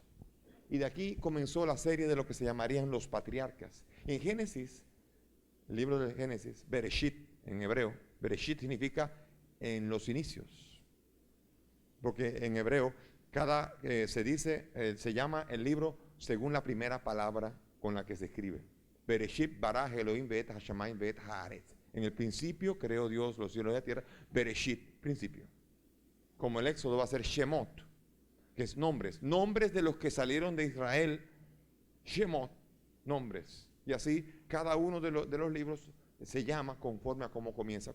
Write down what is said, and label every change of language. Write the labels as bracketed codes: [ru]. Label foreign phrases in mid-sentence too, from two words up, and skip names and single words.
[es] Y de aquí comenzó la serie de lo que se llamarían los patriarcas. En Génesis, el libro de Génesis, Bereshit en hebreo, Bereshit significa en los inicios. Porque en hebreo, se llama el libro según la primera palabra con la que se escribe. [he] בראשית ברא אלהים באת השמים באת הארץ. [es] En el principio creó Dios los cielos y la tierra. Bereshit, principio. Como el Éxodo va a ser Shemot, que es nombres. Nombres de los que salieron de Israel. Shemot, nombres. Y así cada uno de los libros se llama conforme a cómo comienza.